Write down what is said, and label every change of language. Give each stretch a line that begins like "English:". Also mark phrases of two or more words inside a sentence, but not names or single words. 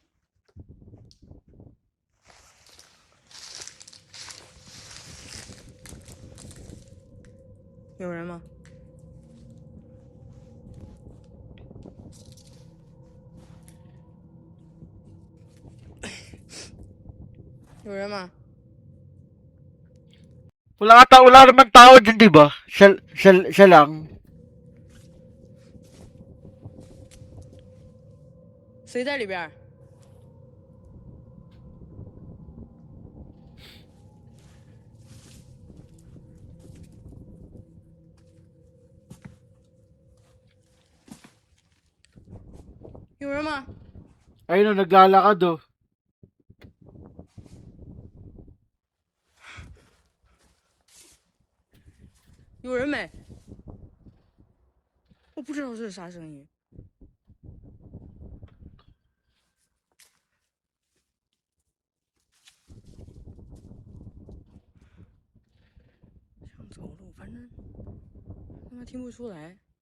Chinese: 有人吗？有人吗？
Filipino: Wala naman tao dyan, di ba? Siya lang. 谁在里边？有人吗？ Ayun, oh, naglalakad, oh.
Chinese: 有人没？我不知道这是啥声音。想走路，反正他妈听不出来。